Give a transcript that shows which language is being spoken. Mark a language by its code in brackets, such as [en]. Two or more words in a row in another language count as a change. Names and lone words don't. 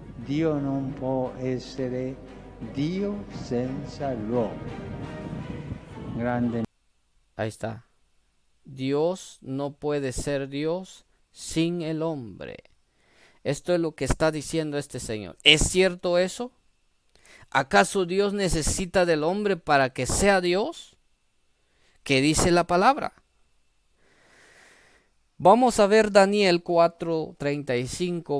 [it] Dio non può essere Dio senza l'uomo. [es] Grande. Ahí está. Dios no puede ser Dios sin el hombre. Esto es lo que está diciendo este Señor. ¿Es cierto eso? ¿Acaso Dios necesita del hombre para que sea Dios? ¿Qué dice la palabra? Vamos a ver Daniel 4:35.